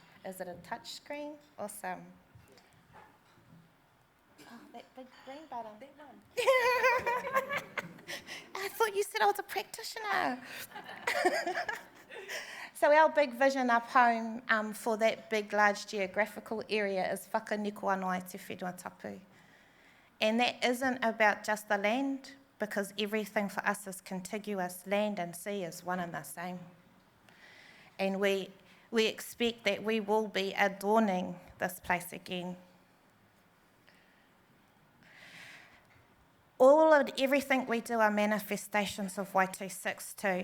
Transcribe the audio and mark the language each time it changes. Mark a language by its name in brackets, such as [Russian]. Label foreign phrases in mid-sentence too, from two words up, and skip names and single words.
[English] Is it a touch screen or some? Oh, that big green button. That one. I thought you said I was a practitioner. So our big vision up home for that big, large geographical area is [Māori] whakaniko anō ai te whenua tapu. [English] And that isn't about just the land, because everything for us is contiguous. Land and sea is one and the same. And we expect that we will be adorning this place again. Everything we do are manifestations of Y262.